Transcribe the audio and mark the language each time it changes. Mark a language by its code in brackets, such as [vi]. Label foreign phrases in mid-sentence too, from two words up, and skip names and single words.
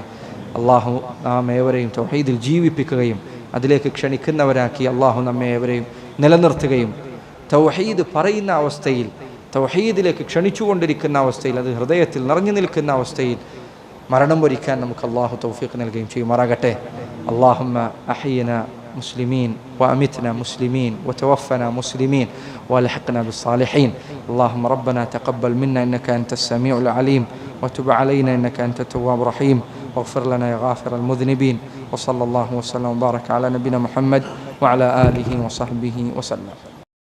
[ml] അള്ളാഹു നാം ഏവരെയും തൗഹീദിൽ ജീവിപ്പിക്കുകയും അതിലേക്ക് ക്ഷണിക്കുന്നവരാക്കി അള്ളാഹു നമ്മെ ഏവരെയും നിലനിർത്തുകയും തൗഹീദ് പറയുന്ന അവസ്ഥയിൽ, തൗഹീദിലേക്ക് ക്ഷണിച്ചുകൊണ്ടിരിക്കുന്ന അവസ്ഥയിൽ, അത് ഹൃദയത്തിൽ നിറഞ്ഞു നിൽക്കുന്ന അവസ്ഥയിൽ മരണം വരിക്കാൻ നമുക്ക് അള്ളാഹു തൗഫീഖ് നൽകുകയും ചെയ്യുമാറാകട്ടെ. [ar] اللهم أحينا مسلمين وأمتنا مسلمين وتوفنا مسلمين وألحقنا بالصالحين. اللهم ربنا تقبل منا إنك أنت السميع العليم وتب علينا إنك أنت التواب الرحيم واغفر لنا يا غافر المذنبين. وصلى الله وسلم وبارك على نبينا محمد وعلى آله وصحبه وسلم.